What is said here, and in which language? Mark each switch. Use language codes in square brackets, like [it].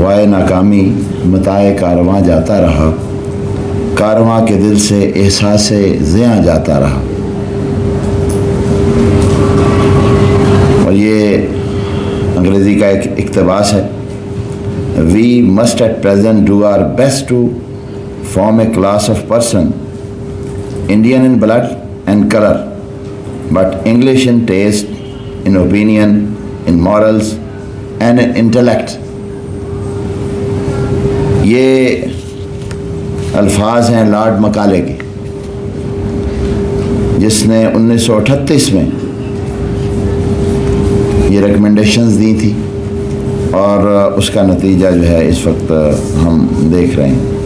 [ur] ناکامی متاع کارواں جاتا رہا، کارواں کے دل سے احساس زیاں جاتا رہا. اور یہ انگریزی کا ایک اقتباس ہے. [en] We must at present do our best to form a class of person Indian in blood and color but English in taste, in opinion, in morals and in intellect. [ur] یہ الفاظ ہیں لارڈ مکالے کے، جس نے 1938 میں یہ ریکمنڈیشنز دی تھی اور اس کا نتیجہ جو ہے اس وقت ہم دیکھ رہے ہیں.